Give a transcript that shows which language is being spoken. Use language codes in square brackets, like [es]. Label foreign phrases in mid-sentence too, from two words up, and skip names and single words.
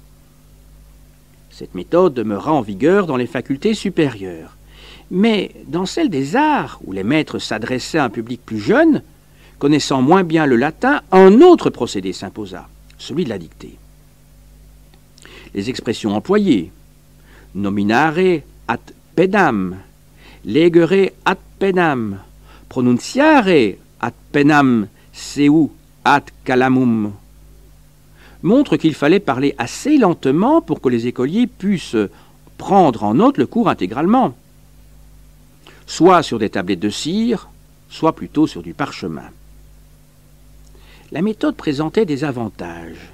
[fr] Cette méthode demeura en vigueur dans les facultés supérieures. Mais dans celle des arts, où les maîtres s'adressaient à un public plus jeune, connaissant moins bien le latin, un autre procédé s'imposa, celui de la dictée. Les expressions employées, [la] nominare ad pedam, legere ad pedam, pronunciare ad pedam seu ad calamum, [fr] montre qu'il fallait parler assez lentement pour que les écoliers puissent prendre en note le cours intégralement, soit sur des tablettes de cire, soit plutôt sur du parchemin. La méthode présentait des avantages.